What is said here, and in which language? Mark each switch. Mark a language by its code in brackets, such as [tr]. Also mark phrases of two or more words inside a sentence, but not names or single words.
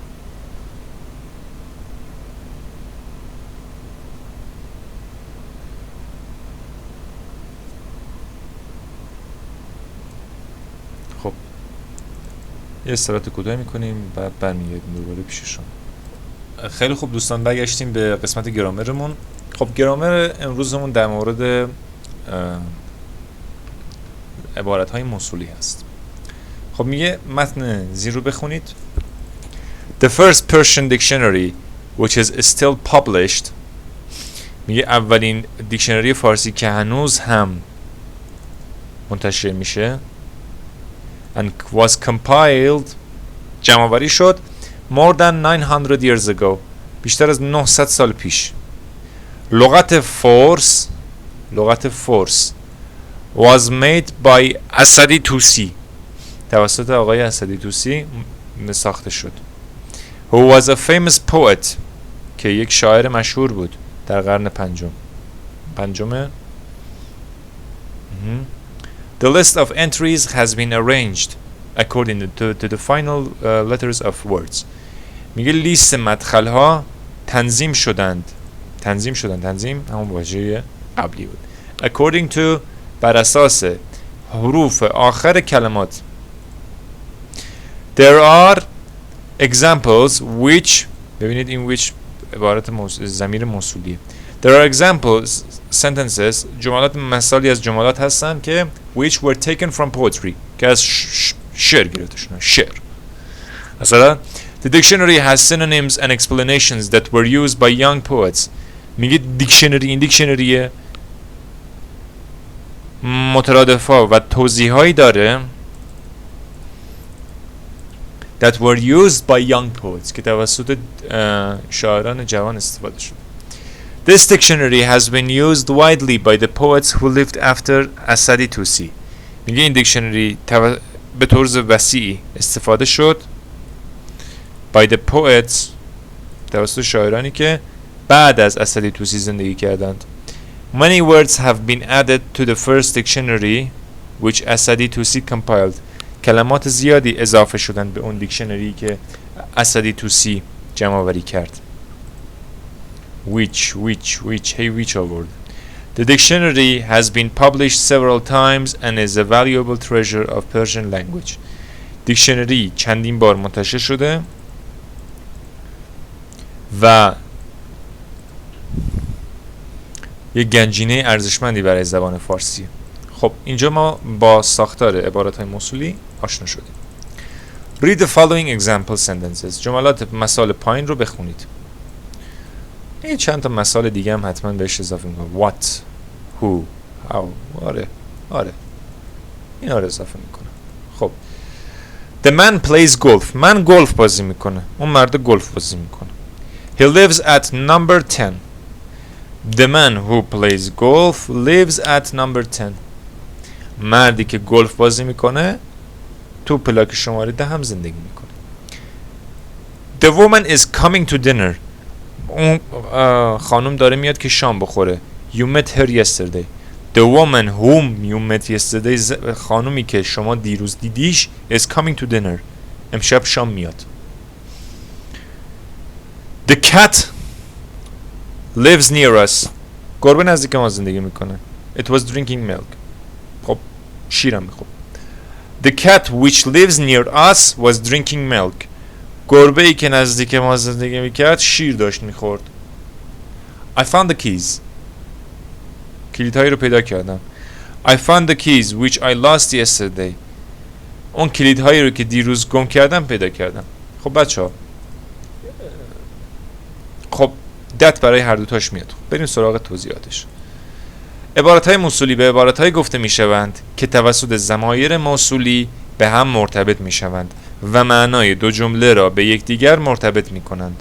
[fa] خب یه استراحت کوتاه میکنیم بعد برمیگردیم دوباره پیش شما. خیلی خوب دوستان، برگشتیم به قسمت گرامرمون. خب گرامر امروزمون در مورد عبارت‌های موصولی هست. خب میگه متن زیر رو بخونید. [en] The first Persian dictionary which is still published، [fa] میگه اولین دیکشنری فارسی که هنوز هم منتشر میشه [en] and was compiled [fa] جمع‌آوری شد [en] more than 900 years ago، [fa] بیشتر از 900 سال پیش. لغت فورس [en] was made by [fa] اسدی توسی، توسط آقای اسدی توسی ساخته شد. [en] who was a famous poet، [fa] که یک شاعر مشهور بود در قرن پنجم. [en] The list of entries has been arranged according to the final letters of words. [fa] میگه لیست مدخل ها تنظیم شدند تنظیم همون واژه قبلی بود. [en] according to [fa] بر اساس حروف آخر کلمات. [en] There are examples which، [fa] ببینید این which عبارت ضمیر موصولیه. [en] There are examples sentences، [fa] جملات مثالی از جملات هستن که [en] which were taken from poetry [fa] که از شعر گرفته شدن. شعر مثلا [en] the dictionary has synonyms and explanations that were used by young poets. [fa] میگه دیکشنری، این دیکشنری مترادفا و توضیحایی داره [en] that were used by young poets [fa] که توسط شاعران جوان استفاده شد. [en] This dictionary has been used widely by the poets who lived after اسدی توسی. [fa] میگه این دیکشنری به طور وسیعی استفاده شد [en] by the poets [fa] توسط شاعرانی که بعد از اسدی توسی زندگی کردند. [en] Many words have been added to the first dictionary which اسدی توسی compiled. [fa] کلمات زیادی اضافه شدن به اون دیکشنری که اسدی توسی جمع آوری کرد. which آورد. [en] The dictionary has been published several times and is a valuable treasure of Persian language. [fa] دیکشنری چندین بار منتشر شده و یک گنجینه ارزشمندی برای زبان فارسی. خب اینجا ما با ساختار عبارت‌های موصولی آشنا شدیم. [en] Read the following example sentences. [fa] جملات مثال پایین رو بخونید. این چند تا مثال دیگه هم حتما بهش اضافه میکنم. [en] What, who, how. [fa] آره اینا رو اضافه میکنم. [en] خب The man plays golf. [fa] من گلف بازی میکنه. اون مرد گلف بازی میکنه. [en] He lives at number 10. The man who plays golf lives at number 10. [fa] مردی که گلف بازی میکنه تو پلاک شماره 10 هم زندگی میکنه. [en] The woman is coming to dinner. [fa] اون خانم داره میاد که شام بخوره. [en] You met her yesterday. The woman whom you met yesterday [fa] خانومی که شما دیروز دیدیش [en] is coming to dinner. [fa] امشب شام میاد. [en] The cat lives near us. [fa] گربه نزدیک ما زندگی میکنه. [en] It was drinking milk. [fa] خب شیرم میخورد. [en] The cat which lives near us was drinking milk. [fa] گربه ای که نزدیک ما زندگی میکرد شیر داشت میخورد. [en] I found the keys. [fa] کلیدهایی رو پیدا کردم. [en] I found the keys which I lost yesterday. [fa] اون کلیدهایی رو که دیروز گم کردم پیدا کردم. خب بچه ها خب that برای هر دوتاش میاد. بریم سراغ توضیحاتش. عبارتهای موصولی به عبارتهای گفته میشوند که توسط ضمایر موصولی به هم مرتبط میشوند و معنای دو جمله را به یکدیگر مرتبط میکنند.